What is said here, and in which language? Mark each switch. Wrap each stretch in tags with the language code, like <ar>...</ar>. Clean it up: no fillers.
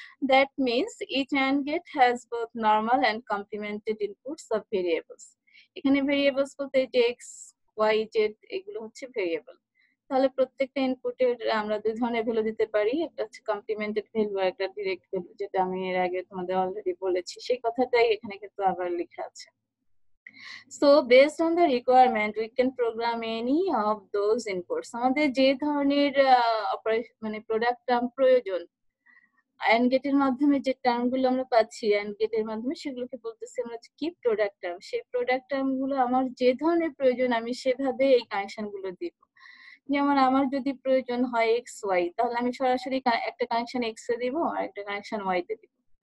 <en>That means each AND gate has both normal and complemented inputs of variables।</en> <bn>এখানে variables বলতে যে x Y Z এগুলো হচ্ছে variable. তাহলে প্রত্যেকটা ইনপুটের আমরা দুই ধরনের ভ্যালু দিতে পারি, একটা হচ্ছে কমপ্লিমেন্টেড ভ্যালু আর একটা ডিরেক্ট ভ্যালু, যেটা আমি এর আগে তোমাদের অলরেডি বলেছি। সেই কথাটাই এখানে কিন্তু আবার লেখা আছে।</bn> <en>So based on the requirement we can program any of those inputs।</en> <bn>আমাদের যে ধরনের মানে প্রোডাক্ট টার্ম প্রয়োজন, এন্ড গেটের মাধ্যমে যে টার্ম গুলো আমরা পাচ্ছি এন্ড গেটের মাধ্যমে, সেগুলোকে বলতেছি আমরা কি, প্রোডাক্ট টার্ম। সেই প্রোডাক্ট টার্ম গুলো আমার যে ধরনের প্রয়োজন আমি সেভাবে এই কানেকশন গুলো দিব। যেমন আমার যদি প্রয়োজন হয় এক্স ওয়াই, তাহলে আমি সরাসরি একটা কানেকশন এক্স এ দিব আর একটা কানেকশন ওয়াই তে দিব।</bn>